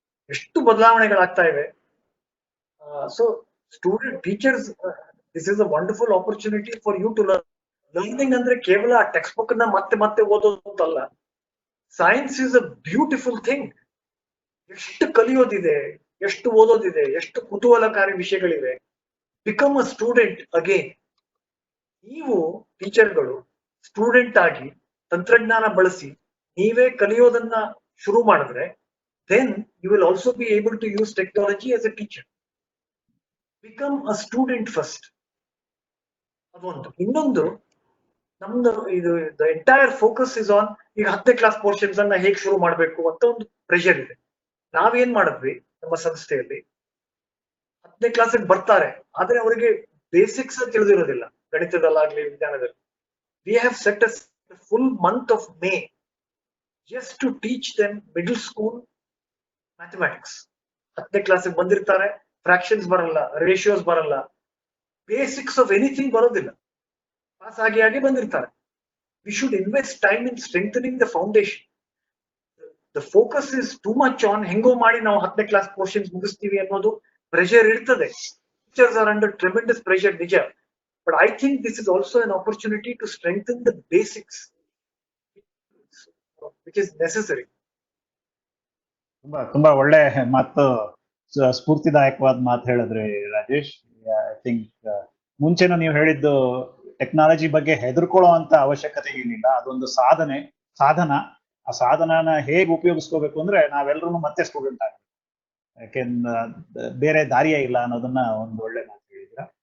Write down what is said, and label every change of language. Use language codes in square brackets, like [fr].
[kn] ಎಷ್ಟು ಬದಲಾವಣೆಗಳಾಗ್ತಾ ಇವೆ. [en] So student teachers, this is a wonderful opportunity for you to learn. [kn] Learning ಅಂದ್ರೆ ಕೇವಲ ಆ ಟೆಕ್ಸ್ಟ್ ಬುಕ್ ನ ಮತ್ತೆ ಓದೋದು ಅಂತಲ್ಲ. [en] Science is a beautiful thing. [kn] ಎಷ್ಟು ಕಲಿಯೋದಿದೆ, ಎಷ್ಟು ಓದೋದಿದೆ, ಎಷ್ಟು ಕುತೂಹಲಕಾರಿ ವಿಷಯಗಳಿವೆ. [en] Become a student again. [kn] ನೀವು ಟೀಚರ್ಗಳು ಸ್ಟೂಡೆಂಟ್ ಆಗಿ ತಂತ್ರಜ್ಞಾನ ಬಳಸಿ ನೀವೇ ಕಲಿಯೋದನ್ನ ಶುರು ಮಾಡಿದ್ರೆ [en] then you will also be able to use technology as a teacher. Become a student first. [kn] ಅದೊಂದು. ಇನ್ನೊಂದು, ನಮ್ದು ಇದು [en] the entire focus is on [kn] ಈಗ 10ನೇ ಕ್ಲಾಸ್ ಪೋರ್ಷನ್ಸ್ ಅನ್ನ ಹೇಗೆ ಶುರು ಮಾಡಬೇಕು ಅಂತ ಒಂದು ಪ್ರೆಷರ್ ಇದೆ. ನಾವೇನ್ ಮಾಡಿದ್ವಿ ನಮ್ಮ ಸಂಸ್ಥೆಯಲ್ಲಿ, 10ನೇ ಕ್ಲಾಸಿಗೆ ಬರ್ತಾರೆ ಆದ್ರೆ ಅವರಿಗೆ ಬೇಸಿಕ್ಸ್ ತಿಳಿದಿರೋದಿಲ್ಲ, ಗಣಿತದಲ್ಲಾಗ್ಲಿ ವಿಜ್ಞಾನದಲ್ಲಿ. [en] We have set a full month of May just to teach them middle school mathematics. [kn] 10ನೇ ಕ್ಲಾಸಿಗೆ ಬಂದಿರ್ತಾರೆ, ಫ್ರಾಕ್ಷನ್ಸ್ ಬರಲ್ಲ, ರೇಷಿಯೋಸ್ ಬರಲ್ಲ, [en] basics of anything [kn] ಬರೋದಿಲ್ಲ, ಪಾಸ್ ಆಗಿ ಬಂದಿರ್ತಾರೆ. [en] We should invest time in strengthening the foundation. The focus is too much on [kn] ಹೆಂಗೋ ಮಾಡಿ ನಾವು 10ನೇ ಕ್ಲಾಸ್ ಪೋರ್ಷನ್ಸ್ ಮುಗಿಸ್ತೀವಿ ಅನ್ನೋದು ಪ್ರೆಷರ್ ಇರ್ತದೆ. [en] Teachers are under tremendous pressure, [kn] ನಿಜ. [en] But I think this is also an opportunity to strengthen the basics, which is necessary. [kn] ತುಂಬಾ ಒಳ್ಳೆ ಮಾತು, ಸ್ಫೂರ್ತಿದಾಯಕವಾದ ಮಾತು ಹೇಳಿದ್ರಿ ರಾಜೇಶ್. [en] I think [kn] ಮುಂಚೆನೂ ನೀವು ಹೇಳಿದ್ದು ಟೆಕ್ನಾಲಜಿ ಬಗ್ಗೆ ಹೆದರ್ಕೊಳ್ಳೋ ಅಂತ ಅವಶ್ಯಕತೆ ಏನಿಲ್ಲ. ಅದೊಂದು ಸಾಧನ. ಆ ಸಾಧನನ ಹೇಗೆ ಉಪಯೋಗಿಸ್ಕೋಬೇಕು ಅಂದ್ರೆ ನಾವೆಲ್ಲರೂ ಮತ್ತೆ ಸ್ಟೂಡೆಂಟ್ ಆಗ್ಬೇಕು, ಯಾಕೆಂದ್ರೆ ಬೇರೆ ದಾರಿಯೇ ಇಲ್ಲ ಅನ್ನೋದನ್ನ ಒಂದು ಒಳ್ಳೆ ಮಾತು ಹೇಳಿದ್ರ.